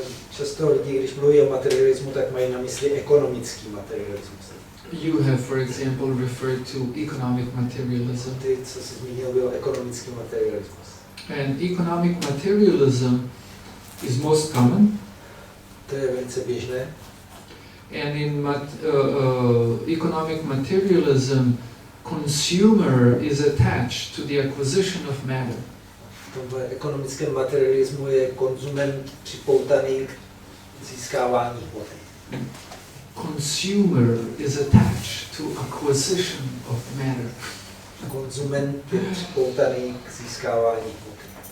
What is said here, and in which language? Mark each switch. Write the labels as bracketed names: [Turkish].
[Czech] Často lidi, když mluví o materialismu, tak mají na mysli ekonomický materialismus. [English] You have, for example, referred to economic materialism. [Czech] Ty, co jsi zmínil, byl ekonomický materialismus. [English] And economic materialism is most common. [Czech] To je velice běžné. [English] And in economic materialism, consumer is attached to the acquisition of matter. [Czech] V tomhle ekonomickém materialismu je konzument připoutaný k získávání hmoty. [English] Consumer is attached to acquisition of matter. [Czech] Konzument je připoutaný k získávání hmoty.